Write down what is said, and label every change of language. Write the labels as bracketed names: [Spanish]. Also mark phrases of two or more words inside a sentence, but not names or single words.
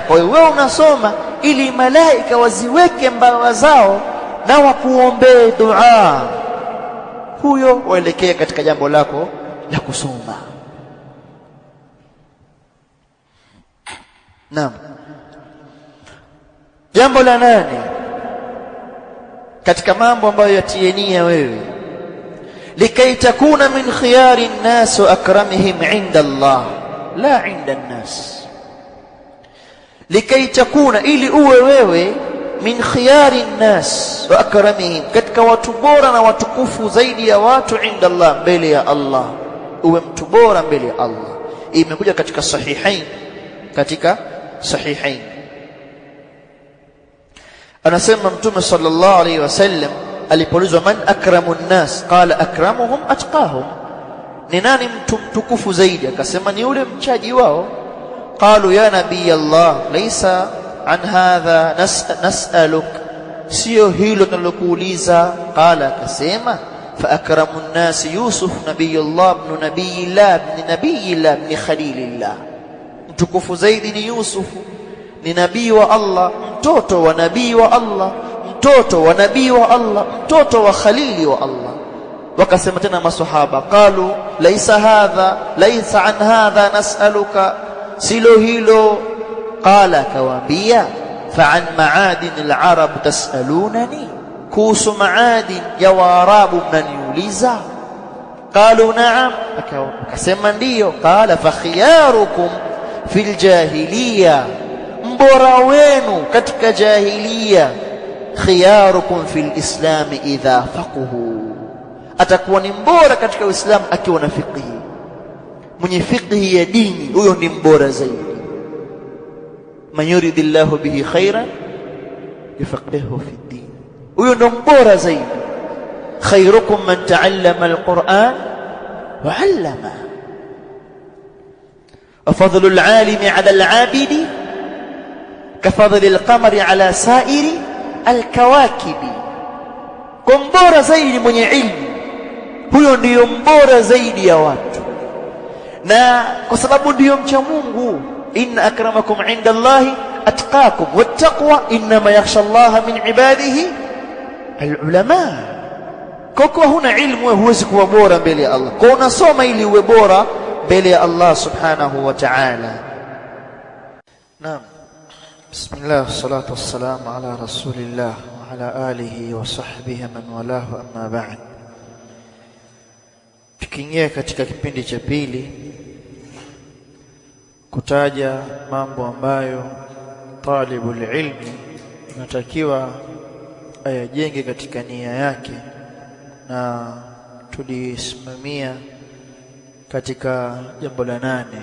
[Swahili] Kwa hiyo wewe unasoma ili malaika waziweke mbawa zao na wakuombee dua, huyo waelekea katika jambo lako la kusoma. Naam. Jambo la 8 katika mambo ambayo yatienia wewe, [Arabic] لكي تكون من خيار الناس وأكرمهم عند الله لا عند الناس. لكي تكون, [Swahili] ili uwe wewe [Arabic] من خيار الناس وأكرمهم, [Swahili] katika watu bora na watukufu zaidi ya watu [Arabic] عند الله, [Swahili] mbele ya Allah, uwe mtu bora mbele ya Allah. Imekuja katika sahihain, anasema Mtume [Arabic] صلى الله عليه وسلم [Swahili] alipoulizwa [Arabic] من أكرم الناس، قال أكرمهم أتقاهم, [Swahili] ni nani mtu mtukufu zaidi? Akasema ni yule mchaji wao. [Arabic] قالوا يا نبي الله، ليس عن هذا نسألك, [Swahili] sio hilo tunalokuuliza. Qala, akasema [Arabic] فأكرم الناس يوسف نبي الله ابن نبي الله ابن نبي الله ابن خليل الله, [Swahili] mtukufu zaidi ni Yusuf, ni nabii wa Allah, mtoto wa nabii wa Allah, mtoto wa nabii wa Allah, mtoto wa khalili wa Allah. Wakasema tena maswahaba, [Arabic] قالوا ليس عن هذا نسألك, [Swahili] silo hilo. Qala, kawaambia [Arabic] فعن معادن العرب تسألونني, [Swahili] kuhusu maadin ya Waarabu mnaniuliza? [Arabic] قالوا نعم, [Swahili] akasema ndiyo. [Arabic] قال فخياركم في الجاهلية, [Swahili] mbora wenu katika jahiliya, [Arabic] خياركم في الإسلام إذا فقهوا, [Swahili] atakuwa ni mbora katika Uislamu akiwa na fiqh. Mwenye fiqh ya dini, huyo ni mbora zaidi. [Arabic] من يرد الله به خيرا يفقهه في الدين, [Swahili] huyo ndo mbora zaidi. [Arabic] خيركم من تعلم القرآن وعلم، وفضل العالم على العابد كفضل القمر على سائر الكواكب. [Swahili] Kwa mbora zaidi mwenye ilmu, huyo ndiyo mbora zaidi ya watu, na kwa sababu ndiyo mcha Mungu. [Arabic] إن أكرمكم عند الله أتقاكم والتقوى إنما يخشى الله من عباده العلماء. [Swahili] Kwa huna ilmu huwezi kuwa bora mbele ya Allah, kwa unasoma ili uwe bora mbele ya Allah [Arabic] سبحانه وتعالى. [Swahili] Naam. [Arabic] بسم الله والصلاة والسلام على رسول الله وعلى آله وصحبه من والاه، أما بعد. [Swahili] Tukiingia katika kipindi cha pili kutaja mambo ambayo [Arabic] طالب العلم [Swahili] natakiwa ayajenge katika nia yake, na tulisimamia katika jambo la 8.